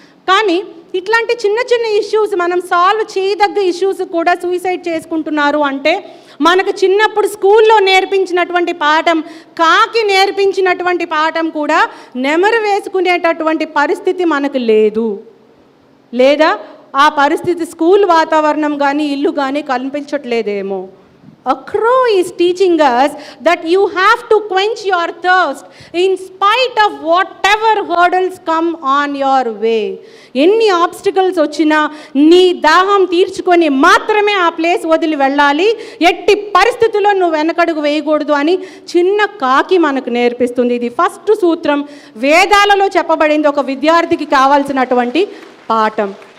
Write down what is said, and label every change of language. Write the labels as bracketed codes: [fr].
[te] కానీ ఇట్లాంటి చిన్న చిన్న ఇష్యూస్ మనం సాల్వ్ చేయదగ్గ ఇష్యూస్ కూడా సూసైడ్ చేసుకుంటున్నారు అంటే మనకు చిన్నప్పుడు స్కూల్లో నేర్పించినటువంటి పాఠం, కాకి నేర్పించినటువంటి పాఠం కూడా నెమరు వేసుకునేటటువంటి పరిస్థితి మనకు లేదు. లేదా ఆ పరిస్థితి స్కూల్ వాతావరణం కానీ, ఇల్లు కానీ కనిపించట్లేదేమో. [en] A crow is teaching us that you have to quench your thirst in spite of whatever hurdles come on your way. [te] ఎన్ని ఆబ్స్టికల్స్ వచ్చినా నీ దాహం తీర్చుకొని మాత్రమే ఆ ప్లేస్ వదిలి వెళ్ళాలి, ఎట్టి పరిస్థితుల్లో నువ్వు వెనకడుగు వేయకూడదు అని చిన్న కాకి మనకు నేర్పిస్తుంది. ఇది ఫస్ట్ సూత్రం, వేదాలలో చెప్పబడింది, ఒక విద్యార్థికి కావాల్సినటువంటి పాఠం.